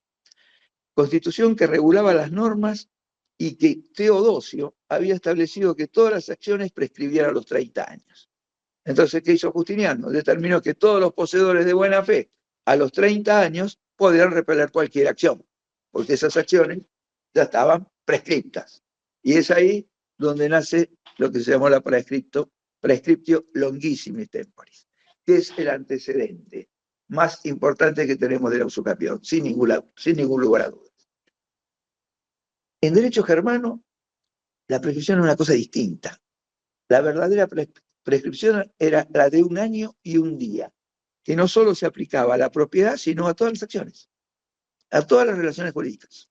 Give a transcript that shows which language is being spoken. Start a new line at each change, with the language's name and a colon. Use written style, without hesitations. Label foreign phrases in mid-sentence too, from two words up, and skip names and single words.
Spanish: Constitución que regulaba las normas y que Teodosio había establecido que todas las acciones prescribieran a los 30 años. Entonces, ¿qué hizo Justiniano? Determinó que todos los poseedores de buena fe a los 30 años podían repeler cualquier acción, porque esas acciones ya estaban prescriptas. Y es ahí donde nace lo que se llamó la
Latin: prescriptio longissimis temporis,
Spanish: que es el antecedente más importante que tenemos de la usucapión, sin ningún lugar a dudas. En derecho germano, la prescripción era una cosa distinta. La verdadera prescripción era la de 1 año y 1 día, que no solo se aplicaba a la propiedad, sino a todas las acciones, a todas las relaciones jurídicas.